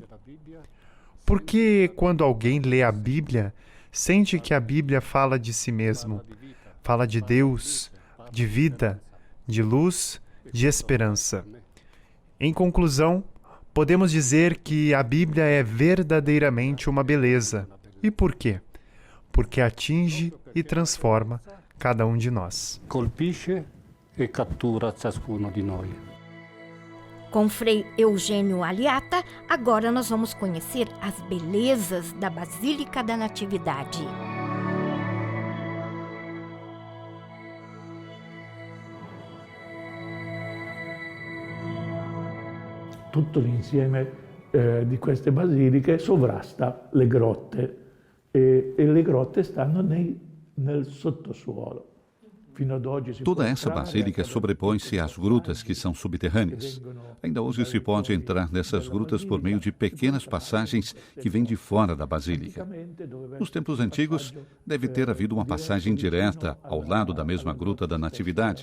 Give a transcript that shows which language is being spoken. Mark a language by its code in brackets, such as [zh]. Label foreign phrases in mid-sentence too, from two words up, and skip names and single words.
[pt] Por que, quando alguém lê a Bíblia, sente que a Bíblia fala de si mesmo, fala de Deus, de vida, de luz, de esperança? Em conclusão, podemos dizer que a Bíblia é verdadeiramente uma beleza. E por quê? Porque atinge e transforma cada um de nós. [it] Colpisce e cattura ciascuno di noi. [pt] Com Frei Eugênio Aliata, agora nós vamos conhecer as belezas da Basílica da Natividade. [it] Tutto l'insieme di queste basiliche sovrasta le grotte e le grotte stanno nel sottosuolo. [pt] Toda essa basílica sobrepõe-se às grutas que são subterrâneas. Ainda hoje se pode entrar nessas grutas por meio de pequenas passagens que vêm de fora da basílica. Nos tempos antigos, deve ter havido uma passagem direta ao lado da mesma gruta da Natividade.